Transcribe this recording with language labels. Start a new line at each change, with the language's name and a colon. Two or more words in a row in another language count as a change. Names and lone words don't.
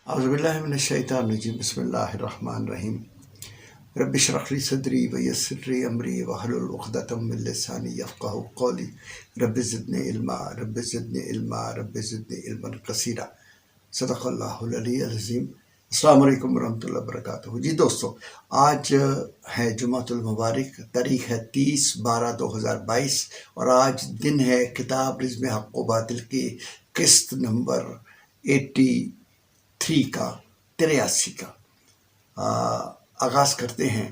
Arabic: أعوذ بالله من الشيطان الرجيم بسم الله الرحمن الرحيم رب اشرح لي صدري ويسر لي أمري واحلل عقدة من لساني يفقهوا قولي رب زدني علما رب زدني علما كثيرا صدق الله العلي العظيم. السلام عليكم ورحمة الله وبركاته.
Urdu: جی دوستوں، آج ہے جمعۃ المبارک، تاریخ ہے 30/12/2022 اور آج دن ہے کتاب رزم حق و باطل کی قسط نمبر 83 کا 83 کا آغاز کرتے ہیں.